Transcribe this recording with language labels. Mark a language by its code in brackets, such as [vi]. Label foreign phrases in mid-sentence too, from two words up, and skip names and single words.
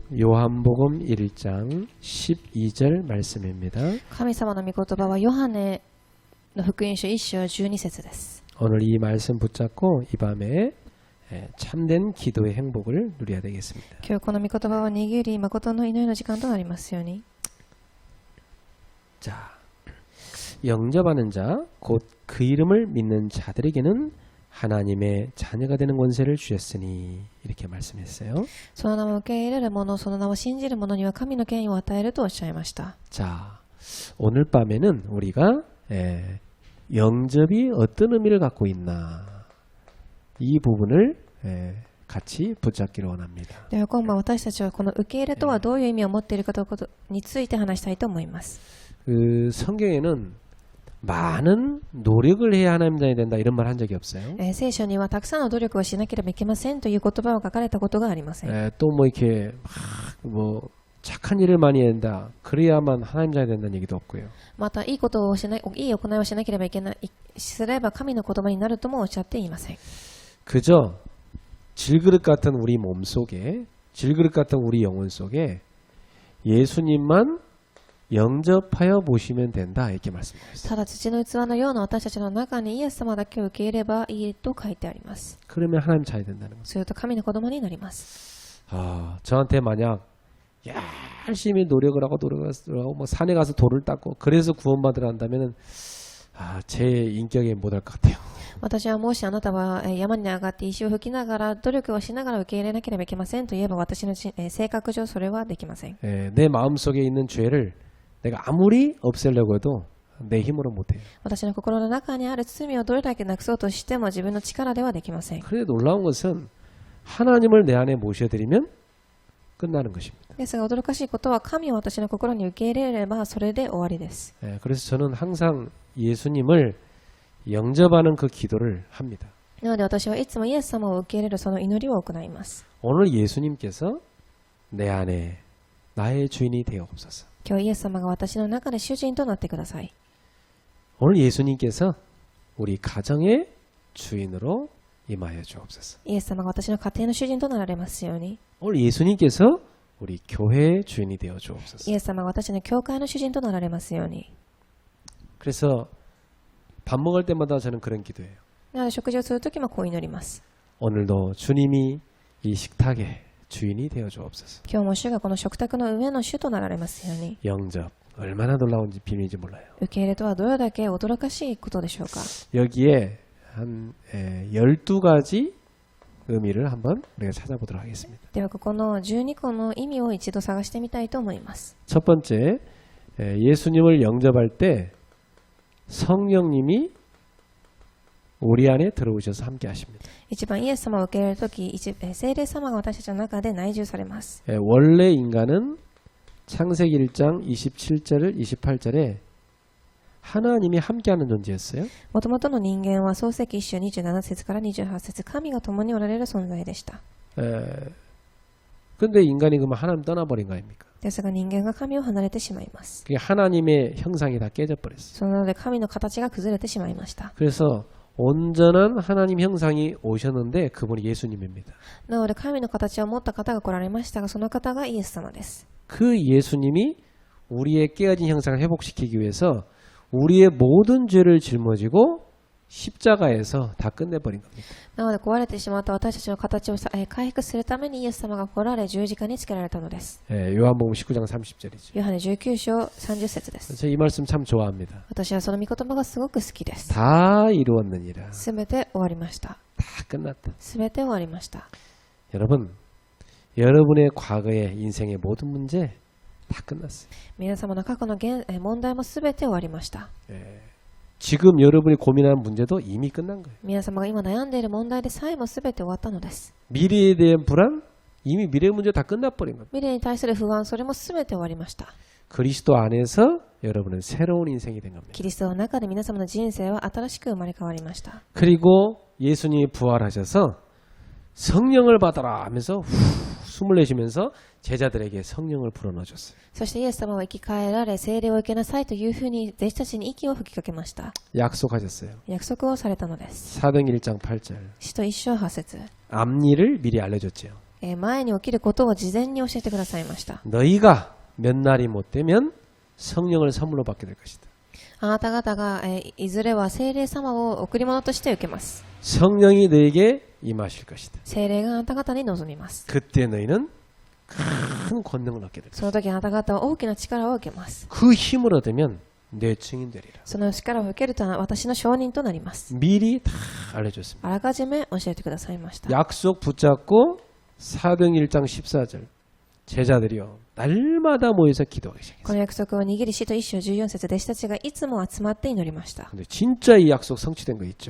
[ko] 요한복음 1장 12절 말씀입니다. [ja] 神様の御言葉はヨハネの福音書1章12節です。 [ko] 오늘 이 말씀 붙잡고 이 밤에 참된 기도의 행복을 누려야 되겠습니다. [ja] 今日この御言葉を握り誠の祈りの時間となりますように。 [ko] 자, 영접하는 자, 곧 그 이름을 믿는 자들에게는 하나님의 자녀가 되는 권세를 주셨으니 이렇게 말씀했어요. [ja] その名を受け入れる者、その名を信じる者には神の権威を与えるとおっしゃいました。 [ko] 자, 오늘 밤에는 우리가 영접이 어떤 의미를 갖고 있나 이 부분을 같이 붙잡기를 원합니다. [ja] では今晩私たちはこの受け入れとはどういう意味を持っているかということについて話したいと思います。 [ko] 그 성경에는 많은 노력을 해야 하나님 자녀이 된다 이런 말 한 적이 없어요. [ja] 聖書にはたくさんの努力をしなければいけませんという言葉を書かれたことがありません。 [ko] 또 뭐 이렇게 뭐 착한 일을 많이 해야 된다. 그래야만 하나님 자녀이 된다는 얘기도 없고요. [ja] またいいことをしない、いい行いをしなければいけない、すれば神の言葉になるともおっしゃっていません。 [ko] 그저 질그릇 같은 우리 몸 속에, 질그릇 같은 우리 영혼 속에 예수님만 영접하여 보시면 된다 이렇게 말씀하셨어요. [ja] ただ土の器のような私たちの中にイエス様だけを受け入れればいいと書いてあります。 [ko] 그러면 하나님 자녀이 된다는 거죠. [ja] すると神の子供になります。 [ko] 저한테 만약 열심히 노력을 하고 뭐 산에 가서 돌을 닦고 그래서 구원받으러 한다면은 제 인격에 못할 것 같아요. [ja] 私はもしあなたは山に上がって石を吹きながら努力をしながら受け入れなければいけませんと言えば私の性格上それはできません。 [ko] 내 마음속에 있는 죄를 내가 아무리 없애려고 해도 내 힘으로 못해요. [ja] 私の心の中にある罪をどれだけなくそうとしても自分の力ではできません。 [ko] 그런데 놀라운 것은 하나님을 내 안에 모셔드리면 끝나는 것입니다. [ja] ですが驚かしいことは神を私の心に受け入れればそれで終わりです。 [ko] 그래서 저는 항상 예수님을 영접하는 그 기도를 합니다. [ja] なので私はいつもイエス様を受け入れるその祈りを行います。 [ko] 오늘 예수님께서 내 안에 나의 주인이 되옵소서. [ja] 今日イエス様が私の中で主人となってください。 [ko] 오늘 예수님께서 우리 가정의 주인으로 임하여 주옵소서. [ja] イエス様が私の家庭の主人となられますように。 [ko] 오늘 예수님께서 우리 교회의 주인이 되어 주옵소서. [ja] イエス様が私の教会の主人となられますように。 [ko] 그래서 밥 먹을 때마다 저는 그런 기도해요. [ja] なので食事をするときもこう祈ります。 [ko] 오늘도 주님이 이 식탁의 주인이 되어 주옵소서. [ja] 今日も主がこの食卓の上の主となられますように。 [ko] 영접 얼마나 놀라운지 비밀인지 몰라요. [ja] 受け入れとはどれだけ驚かしいことでしょうか。 [ko] 여기에 한 12가지 의미를 한번 우리가 찾아보도록 하겠습니다. [ja] ではここの12個の意味を一度探してみたいと思います。 [ko] 첫 번째, 예수님을 영접할 때 성령님이 우리 안에 들어오셔서 함께 하십니다. [ja] 一番イエス様を受け入れるとき、聖霊様が私たちの中で内住されます。 [ko] 원래 인간은 창세기 1장 27절 28절에 하나님이 함께하는 존재였어요. [ja] もともとの人間は創世記1章27節から28節、神が共におられる存在でした。 [ko] 근데 인간이 그러면 하나님 떠나버린 거 아닙니까? [ja] ですが人間が神を離れてしまいます。 [ko] 그게 하나님의 형상이 다 깨져버렸어요. [ja] そのので神の形が崩れてしまいました。 [ko] 그래서 온전한 하나님 형상이 오셨는데 그분이 예수님입니다. [ja] なので神の形を持った方が来られましたが、その方がイエス様です。 [ko] 그 예수님이 우리의 깨어진 형상을 회복시키기 위해서 우리의 모든 죄를 짊어지고 십자가에서 다 끝내버린 겁니다. [ja] なので壊れてしまった私たちの形を回復するためにイエス様が来られ十字架につけられたのです。 [ko] 요한복음 19장 30절이죠. [ja] ヨハネ19章30節です。 [ko] 저 이 말씀 참 좋아합니다. [ja] 私はその御言葉がすごく好きです。 [ko] 다 이루었느니라. [ja] すべて終わりました。 [ko] 다 끝났다. [ja] すべて終わりました。 [ko] 여러분, 여러분의 과거의 인생의 모든 문제 다 끝났어요. [ja] 皆様の過去の問題もすべて終わりました。 [ko] 지금 여러분이 고민하는 문제도 이미 끝난 거예요. [ja] 皆様が今悩んでいる問題でさえもすべて終わったのです。 [ko] 미래에 대한 불안, 이미 미래 문제 다 끝나버린 겁니다. [ja] 未来に対する不安、それもすべて終わりました。 [ko] 그리스도 안에서 여러분은 새로운 인생이 된 겁니다. [ja] キリストの中で皆様の人生は新しく生まれ変わりました。 [ko] 그리고 예수님이 부활하셔서 성령을 받아라 하면서 숨을 내쉬면서 제자들에게 성령을 불어넣어줬어요. [ja] そしてイエス様は生き返られ、聖霊を受けなさいというふうに弟子たちに息を吹きかけました。 [ko] 약속하셨어요. [ja] 約束をされたのです。 [ko] 사도행 1장 8절. [ja] 使徒1章8節 [ko] 앞일을 미리 알려줬죠. [ja] 前に起きることを事前に教えてくださいました。 [ko] 너희가 몇 날이 못 되면 성령을 선물로 받게 될 것이다. [ja] あなた方が、いずれは聖霊様を贈り物として受けます。 [ko] 성령이 너에게 임하실 것이다. [ja] 聖霊があなた方に臨みます。 [ko] 그때 너희는 큰 권능을 얻게 될 것이다. [ja] その時あなた方は大きな力を受けます。 [ko] 그 힘을 얻으면 내 증인 되리라. [ja] その力を受けると私の証人となります。 [ko] 미리 다 알려줬습니다. [ja] あらかじめ教えてくださいました。 [ko] 약속 붙잡고 사도행 1장 14절 제자들이요 날마다 모여서 기도하기 시작했어요. [ja] この約束を握り使徒1章14節弟子たちがいつも集まって祈りました。 [ko] 근데 진짜 이 약속 성취된 거 있죠.